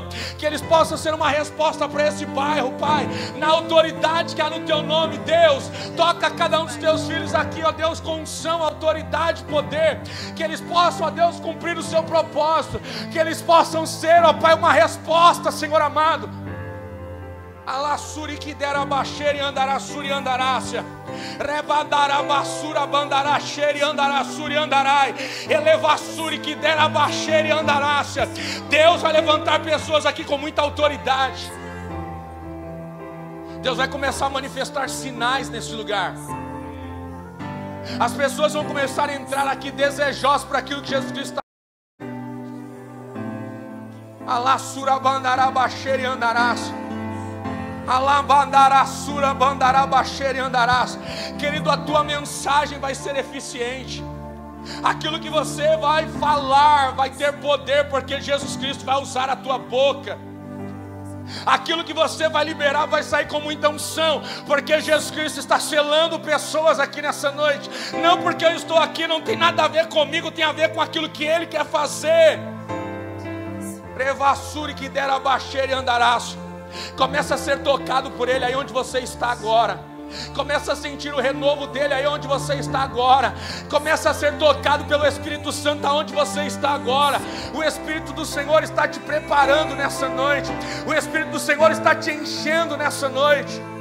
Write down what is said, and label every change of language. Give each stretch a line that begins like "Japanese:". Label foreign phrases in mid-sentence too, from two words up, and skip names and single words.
Portuguese: Que eles possam ser uma resposta para esse bairro, Pai, na autoridade que há no teu nome, Deus. Toca cada um dos teus filhos aqui, ó Deus, com unção, autoridade, poder. Que eles possam, ó Deus, cumprir o seu propósito. Que eles possam ser, ó Pai, uma resposta, Senhor amado. Alassuri que dera baixeira e andará suri andarácia. Rebadara basura bandará cheira e andará suri andarai. Elevassuri que dera baixeira e andarácia. Deus vai levantar pessoas aqui com muita autoridade. Deus vai começar a manifestar sinais nesse lugar. As pessoas vão começar a entrar aqui desejosas por aquilo que Jesus Cristo está. Alassura bandará baixeira e andarás. Alabandará bandará baixeira e andarás. Querido, a tua mensagem vai ser eficiente. Aquilo que você vai falar vai ter poder, porque Jesus Cristo vai usar a tua boca. Aquilo que você vai liberar vai sair com muita unção, porque Jesus Cristo está selando pessoas aqui nessa noite. Não porque eu estou aqui, não tem nada a ver comigo, tem a ver com aquilo que Ele quer fazer. Revassure que dera baixeira e andarás. Começa a ser tocado por Ele aí onde você está agora. Começa a sentir o renovo dele aí onde você está agora. Começa a ser tocado pelo Espírito Santo aonde você está agora. O Espírito do Senhor está te preparando nessa noite. O Espírito do Senhor está te enchendo nessa noite.